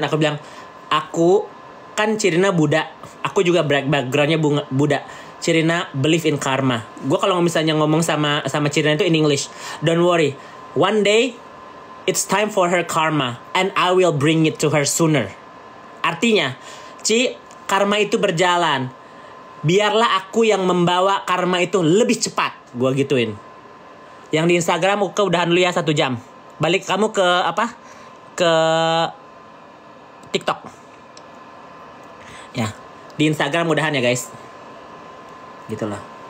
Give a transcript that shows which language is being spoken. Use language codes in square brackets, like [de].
[id] Aku bilang, aku kan Cirina Buddha, aku juga backgroundnya Buddha. [en] Cirina believe in karma. [id] Gue kalau misalnya ngomong sama Cirina itu [en] in English, don't worry, one day it's time for her karma and I will bring it to her sooner. [id] Artinya, Ci, karma itu berjalan. Biarlah aku yang membawa karma itu lebih cepat. Gue gituin. Yang di Instagram aku udahan dulu ya 1 jam. Balik kamu ke ke TikTok. Ya, di Instagram udahan ya guys. Gitulah.